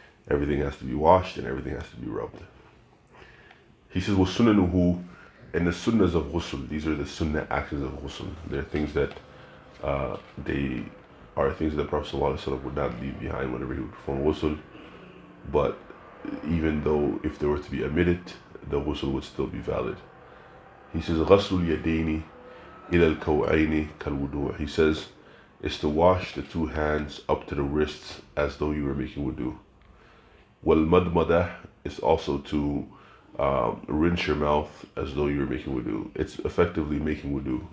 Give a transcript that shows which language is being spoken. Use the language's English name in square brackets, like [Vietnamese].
[English] Everything has to be washed and everything has to be rubbed. He says, وَسُنَنُهُ, and the sunnahs of ghusl, these are the sunnah actions of ghusl. They're things that they are things that the Prophet ﷺ would not leave behind whenever he would perform ghusl. But even though if they were to be omitted, the ghusl would still be valid. [Arabic] He says, غَسْلُ الْيَدَيْنِ إِلَى الْكَوْعَيْنِ كَالْوُضُوءِ. [English] He says, is to wash the two hands up to the wrists as though you were making wudu. وَالْمَدْمَدَةِ is also to rinse your mouth as though you were making wudu. It's effectively making wudu.